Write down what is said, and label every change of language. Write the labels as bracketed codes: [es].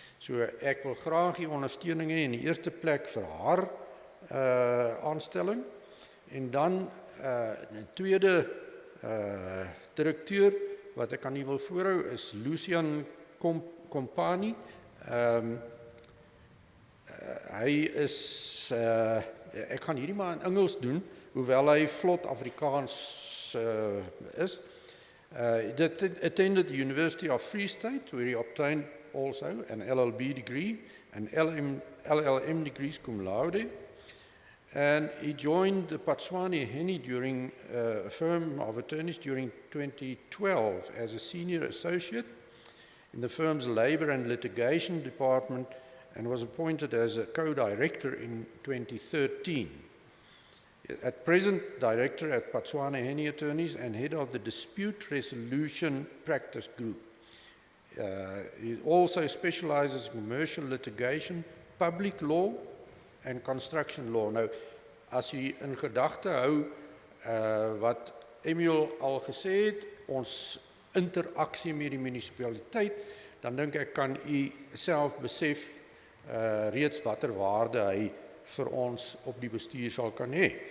[af] So ek wil graag die ondersteuning hê in die eerste plek vir haar aanstelling en dan 'n tweede direkteur wat ek aan u wil voorhou is Lucian Kompani. Hy is ek gaan hierdie maar in Engels doen hoewel hy vlot Afrikaans is. [en] He attended the University of Free State where he obtained also an LLB degree and LLM degrees cum laude. And he joined the Patswani Henny during a firm of attorneys during 2012 as a senior associate in the firm's labor and litigation department and was appointed as a co-director in 2013. At present, director at Patswani Henny Attorneys and head of the dispute resolution practice group. He also specializes in commercial litigation, public law, en construction law. [af] Nou, as u in gedagte hou wat Emil al gesê het, ons interaksie met die munisipaliteit, dan dink ek kan u self besef reeds watter waarde hy vir ons op die bestuur sal kan hê.